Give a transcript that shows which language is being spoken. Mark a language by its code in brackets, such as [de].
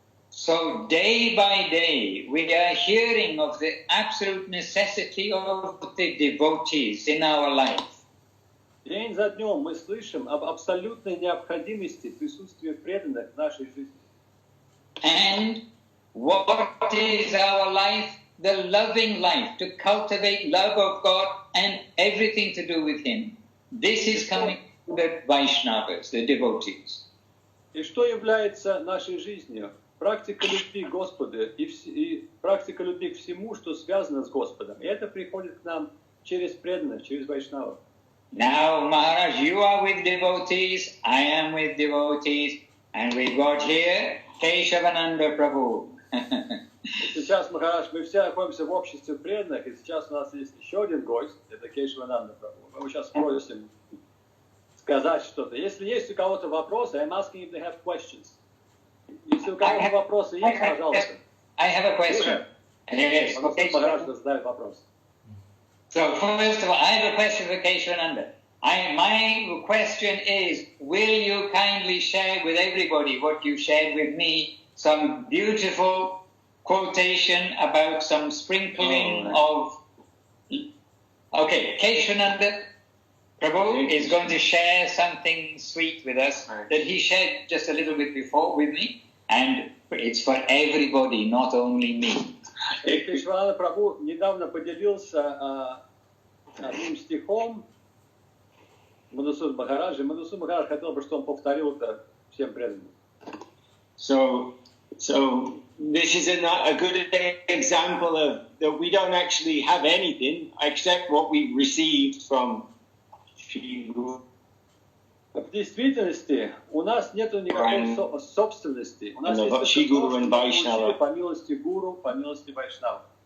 [en] So day by day we are hearing of the absolute necessity of the devotees in our life. [ru] День за днем мы слышим об абсолютной необходимости присутствия преданных в нашей жизни. [en] And what is our life? The loving life, to cultivate love of God and everything to do with Him. This is coming from the Vaishnavas, the devotees. [ru] И что является нашей жизнью? Практика любви к Господу и практика любви к всему, что связано с Господом. И это приходит к нам через преданных, через вайшнавов. [en] Now, Maharaj, you are with devotees, I am with devotees, and we got here Kешавананда Prabhu. [ru] Сейчас, Махарадж, мы все находимся в обществе преданных, и сейчас у нас есть еще один гость, это Кешавананда Прабху. Мы его сейчас просим сказать что-то. [en] Если есть у кого-то вопросы, I'm asking if they have questions. [ru] Если у кого-то вопросы есть, пожалуйста. [en] I have a question. Yes. [ru] Махарадж задает вопрос. [en] So first of all, I have a question for Kешаванanda. My question is, will you kindly share with everybody what you shared with me, some beautiful quotation about some sprinkling of... Okay, Kешavanda Prabhu is going to share something sweet with us that he shared just a little bit before with me, and it's for everybody, not only me. Кешавананда Прабху недавно поделился одним стихом Мадхусудан Махараджа. Мадхусудан Махарадж хотел бы, чтобы он повторил это всем преданным. So this is a good example of that we don't actually have anything except what we received from Shri Guru. [ru] В действительности у нас нет никакой собственности. У нас есть то, [en] Shri Guru and [ru] что мы получили по милости Гуру, по милости Вайшнава.